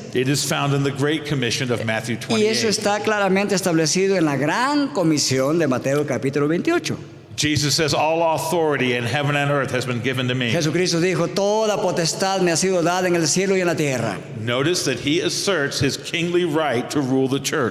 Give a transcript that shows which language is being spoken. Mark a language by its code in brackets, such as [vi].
[en] It is found in the Great Commission of Matthew [es] Y eso [en] 28. [es] está claramente establecido en la gran comisión de Mateo capítulo 28. [en] Jesus says, all authority in heaven and earth has been given to me. [es] Jesucristo dijo, toda potestad me ha sido dada en el cielo y en la tierra. [en] Notice that he asserts his kingly right to rule the church.